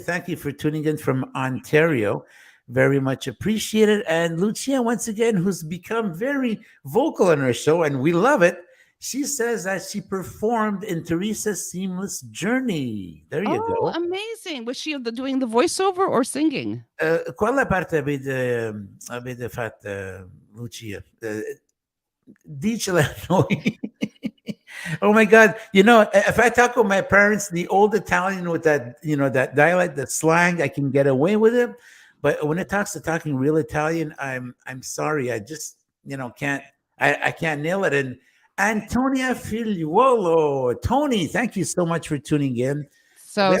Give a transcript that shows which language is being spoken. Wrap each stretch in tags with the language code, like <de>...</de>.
<en>Thank you for tuning in from Ontario. Very much appreciated. And Lucia, once again, who's become very vocal on our show, and we love it. She says that she performed in Teresa's Seamless Journey. There you Oh, go. amazing. Was she doing the voiceover or singing?</en> <it>Qual parte avete fatto, Lucia? Dicela a noi.</it> <en>Oh my God. If I talk with my parents, the old Italian with that, that dialect, that slang, I can get away with it. But when it talks to talking real Italian, I'm sorry. I just, can't, I can't nail it. And Antonia Figliuolo, Tony, thank you so much for tuning in. We have a</en>